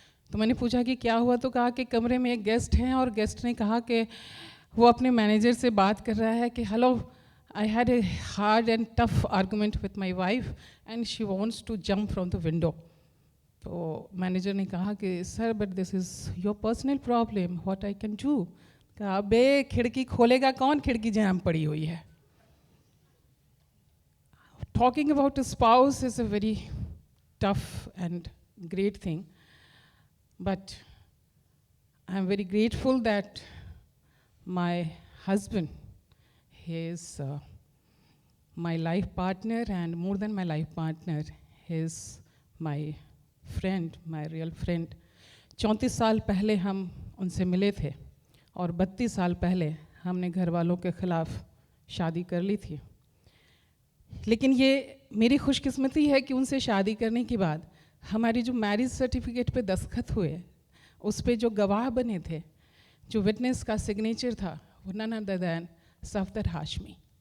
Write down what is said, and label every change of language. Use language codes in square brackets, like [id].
[hi] तो मैंने पूछा कि क्या हुआ, तो कहा कि कमरे में एक गेस्ट हैं और गेस्ट ने कहा कि वो अपने मैनेजर से बात कर रहा है कि [en] Hello, I had a hard and tough argument with my wife and she wants to jump from the window. [hi] तो मैनेजर ने कहा कि sir [en] But this is your personal problem, what I can do. [hi] कहा बे खिड़की खोलेगा कौन, खिड़की jam पड़ी हुई है। [en] Talking about a spouse is a very tough and great thing, but I'm very grateful that my husband, he is my life partner, and more than my life partner, he is my friend, my real friend. [hi] 34 साल पहले हम उनसे मिले थे और 32 साल पहले हमने घर वालों के ख़िलाफ़ शादी कर ली थी। लेकिन ये मेरी खुशकिस्मती है कि उनसे शादी करने के बाद हमारी जो मैरिज सर्टिफिकेट पे दस्तखत हुए, उस पे जो गवाह बने थे, जो विटनेस का सिग्नेचर था, वो [en] none other than [hi] Safdar Hashmi.